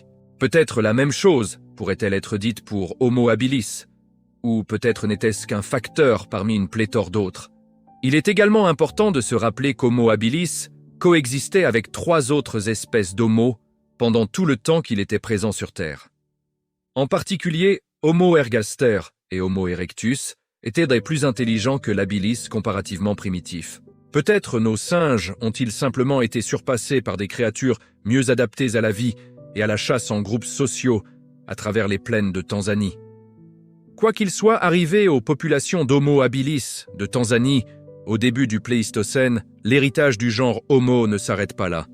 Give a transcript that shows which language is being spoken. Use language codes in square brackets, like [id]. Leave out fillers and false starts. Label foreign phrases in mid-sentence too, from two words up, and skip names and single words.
[fr] Peut-être la même chose pourrait-elle être dite pour Homo habilis, ou peut-être n'était-ce qu'un facteur parmi une pléthore d'autres. Il est également important de se rappeler qu'Homo habilis coexistait avec 3 autres espèces d'Homo pendant tout le temps qu'il était présent sur Terre. En particulier, Homo ergaster et Homo erectus étaient des plus intelligents que l'habilis comparativement primitif. Peut-être nos singes ont-ils simplement été surpassés par des créatures mieux adaptées à la vie et à la chasse en groupes sociaux à travers les plaines de Tanzanie. Quoi qu'il soit arrivé aux populations d'Homo habilis de Tanzanie au début du Pléistocène, l'héritage du genre Homo ne s'arrête pas là.